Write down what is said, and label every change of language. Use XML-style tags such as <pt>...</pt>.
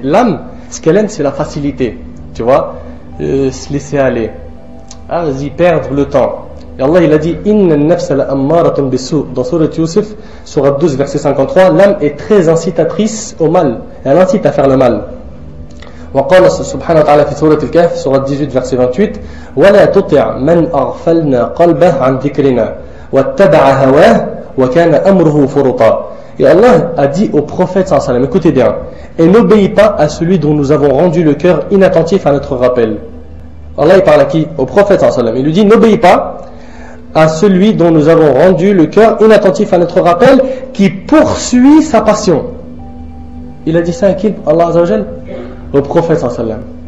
<fr>L'âme, ce qu'elle aime c'est la facilité. Tu vois, se laisser aller. Vas-y, perdre le temps. Et Allah il a dit</fr> <ar>Inna an-nafsa la'ammaratun bis-su'</ar> <fr>dans Sourate Yusuf, Sourate 12 verset 53, l'âme est très incitatrice au mal. Elle incite à faire le mal.</fr> <ar>وقال سبحانه وتعالى في سورة الكهف سورة 18 verset 28 ولا تطع من أغفلنا قلبه عن ذكرنا واتبع هواه وكان أمره فرطا.</ar> <fr>Et Allah a dit au prophète sallallahu alayhi wa sallam, écoutez bien, et n'obéis pas à celui dont nous avons rendu le cœur inattentif à notre rappel. Allah il parle à qui? Au prophète sallallahu alayhi wa sallam. Il lui dit n'obéis pas à celui dont nous avons rendu le cœur inattentif à notre rappel, qui poursuit sa passion. Il a dit ça à qui? Allah azza wa jal? Au prophète sallallahu alayhi wa sallam.</fr>